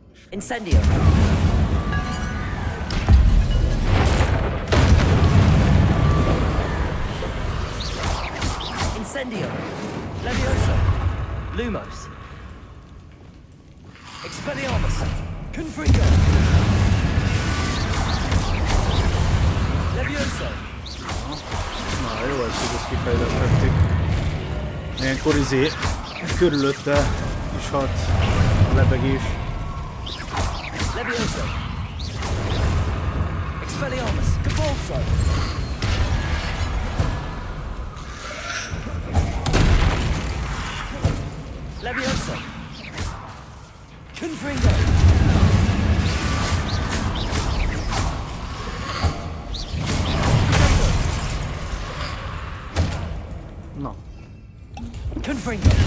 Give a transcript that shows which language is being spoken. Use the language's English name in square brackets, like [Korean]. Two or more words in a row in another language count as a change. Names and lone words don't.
[Hungarian] Incendio. Incendio. Levioso. Lumos. Expelliarmus. Confringo. Levioso. Na jó, ezt kifejlesztették. Ilyenkor körülötte is hat a lebegés. Levioso. Expelliarmus. Convulso. Levioso. Confringo. Na. Confringo.